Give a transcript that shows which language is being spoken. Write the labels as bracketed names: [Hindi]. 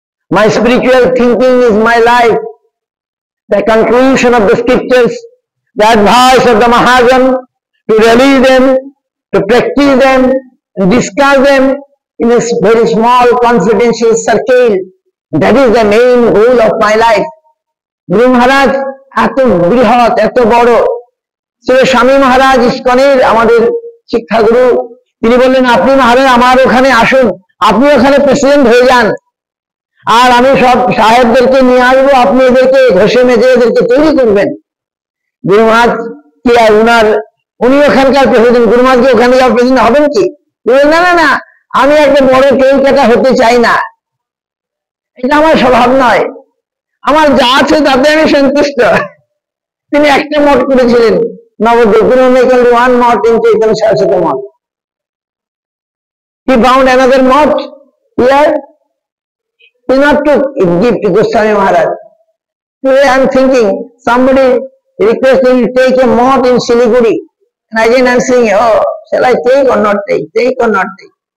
[English] My spiritual thinking is my life. The conclusion of the scriptures, the advice of the Mahajan, to release them, to practice them, and discuss them in a very small confidential circle. That is the main goal of my life. [Bangla] Guru Maharaj এত বৃহৎ, এত বড়, শ্রী স্বামী মহারাজ ইস্কনের আমাদের শিক্ষাগুরু, তিনি বললেন, আপনি মহারাজ আমার ওখানে আসুন, আপনি ওখানে প্রেসিডেন্ট হয়ে যান, আর আমি সব সাহেবদেরকে নিয়ে আসবো, আপনি এদেরকে ঘষে মেজে এদেরকে তৈরি করবেন। গুরু মহারাজ কি আর উনি ওখানকার প্রেসিডেন্ট, গুরু মহারাজ কি ওখানকার প্রেসিডেন্ট হবেন কি? না না না, আমি একটা বড় কেউ কাটা হতে চাই না, এটা আমার স্বভাব নয়, আমার যা আছে তাতে আমি সন্তুষ্ট। তিনি একটা মঠ করেছিলেন Nabadwip, one Math in Chaitanya Saraswati Math. [English] He found another mott here. He not to give to Goswami Maharaj. Today I am thinking, somebody requesting to take a mott in Siliguri, and again I am saying, oh, shall I take or not take? Take or not take?